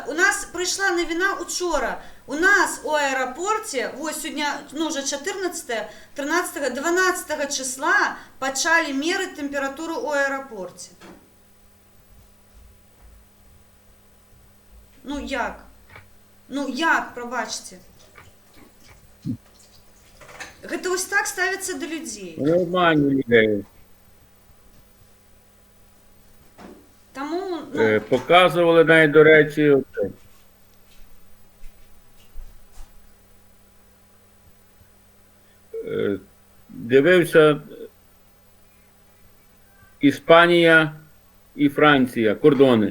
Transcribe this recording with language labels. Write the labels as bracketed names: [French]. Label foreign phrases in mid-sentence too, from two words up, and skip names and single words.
[Belarusian] У нас прыйшла навіна учора. У нас у аэрапорце, вось сёння, уже 14, 13, 12 числа пачалі мерыць тэмпературу ў аэрапорце. Ну як? Ну як, прабачце? Гэта вось так ставіцца да людзей. [Russian] Нормально людей. [Belarusian] Таму, [Ukrainian] Показували навіть, до речі, дивився Іспанія і Франція, кордони.